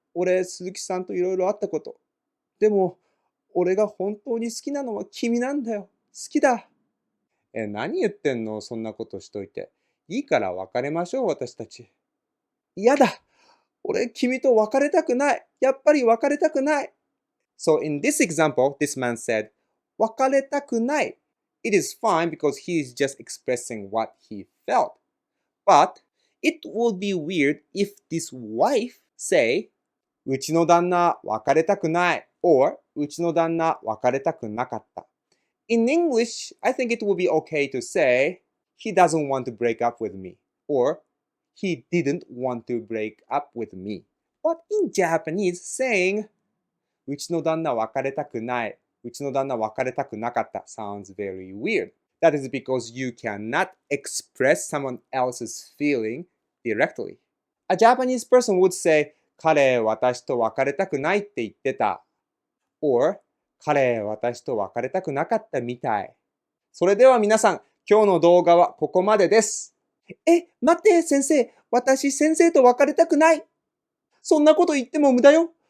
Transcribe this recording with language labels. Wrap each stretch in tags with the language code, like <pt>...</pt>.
<ja>俺、鈴木さんといろいろあったこと。でも、俺が本当に好きなのは君なんだよ。好きだ。何言ってんの？そんなことしといて。いいから別れましょう、私たち。嫌だ。俺、君と別れたくない。やっぱり別れたくない。</ja> <en>So in this example, this man said,</en> <ja>別れたくない。</ja> <en>It is fine because he is just expressing what he felt. But it would be weird if this wife say,</en> <ja>うちの旦那別れたくない</ja> <en>or</en> <ja>うちの旦那別れたくなかった。</ja> <en>In English, I think it would be okay to say, he doesn't want to break up with me, or he didn't want to break up with me. But in Japanese, saying,</en> <ja>うちの旦那別れたくない、うちの旦那別れたくなかった</ja> <en>sounds very weird. That is because you cannot express someone else's feeling directly. A Japanese person would say,</en> <ja>彼私と別れたくないって言ってた。 or 彼私と別れたくなかったみたい。それでは皆さん、今日の動画はここまでです。待って先生、私先生と別れたくない。そんなこと言っても無駄よ。</ja>